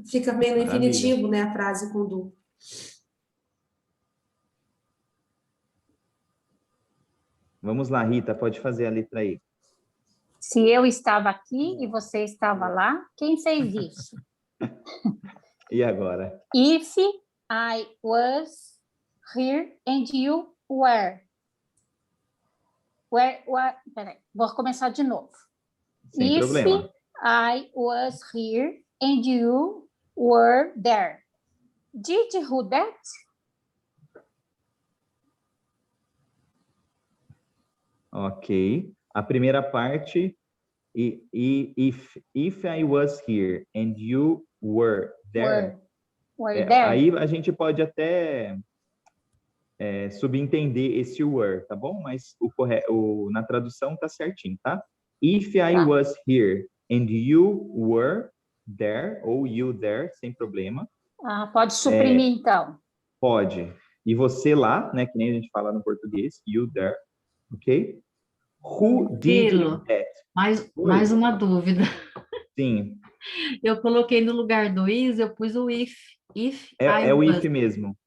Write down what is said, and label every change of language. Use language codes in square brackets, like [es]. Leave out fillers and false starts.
[pt] Fica meio no infinitivo, né, a frase com do. Vamos lá, Rita, pode fazer a letra aí. Se eu estava aqui e você estava lá, quem fez isso? E agora? [en] If I was here and you were. [pt] Peraí, vou começar de novo. Sem problema. [en] If I was here and you were there. Did you do that? Ok. [pt] A primeira parte, [en] if I was here and you were there, [pt] aí a gente pode até subentender esse were, tá bom? Mas na tradução tá certinho, tá? [en] If I was here and you were there, ou you there, [pt] sem problema. Pode suprimir, então. Pode. E você lá, né, que nem a gente fala no português, [en] you there, [pt] ok? [en] Who did that? [pt] Mais uma dúvida. Sim. Eu coloquei no lugar do is, eu pus o if. [en] If [pt] É, [en] I [pt] é o [en] was. [pt] if mesmo.